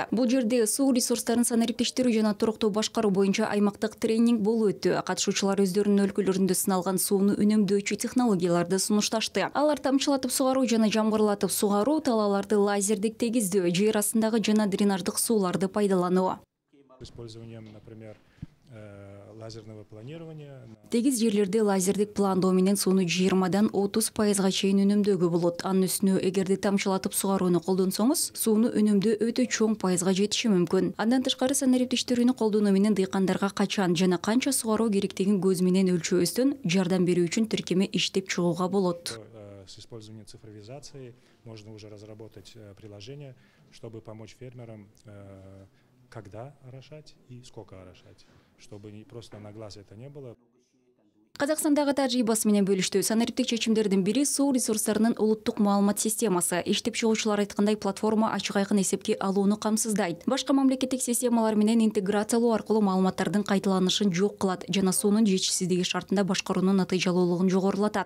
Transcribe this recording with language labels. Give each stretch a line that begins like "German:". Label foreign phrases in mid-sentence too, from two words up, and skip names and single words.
Kyrgyz: Бул жерде суу ресурстарын санариптештирүү жана туруктуу башкаруу боюнча аймактык тренинг болуп өттү. Катышуучулар өздөрүнүн өлкөлөрүндө сыналган сууну үнөмдөөчү технологияларды сунушташты. Алар тамчылатып сугаруу жана жамгырлатып сугаруу, талааларды лазердик тегиздөө, жер астындагы жана дренаждык сууларды пайдалануу.
Russian: Использованием, например, лазерного планирования.
Kyrgyz: Тегиз жерлерде лазердик пландоо менен сууну 20–30% чейин үнөмдөөгө болот. Анын үстүнө эгерде тамчылатып сугарууну колдонсоңуз, сууну үнөмдөө өтө чоң пайызга жетиши мүмкүн. Андан тышкары санариптештирүүнү колдонуу менен дыйкандарга качан жана канча сугаруу керектигин көз менен өлчөөбөстөн жардам берүү үчүн тиркеме иштеп чыгууга болот.
Russian: С использованием цифровизации можно уже разработать приложение, чтобы помочь фермерам, когда орошать и сколько орошать, чтобы не просто на глаз это не было.
Kyrgyz: Казакстандагы тажрыйбасы менен бөлүштү. Санариптик чечимдердин бири суу ресурстарынын улуттук маалымат системасы. Иштеп чыгуучулар айткандай, платформа ачык айкын эсепке алууну камсыздайт. Башка мамлекеттик системалар менен интеграциялоо аркылуу маалыматтардын кайталанышын жок кылат жана суунун жетишсиздиги шартында башкаруунун натыйжалуулугун жогорулатат.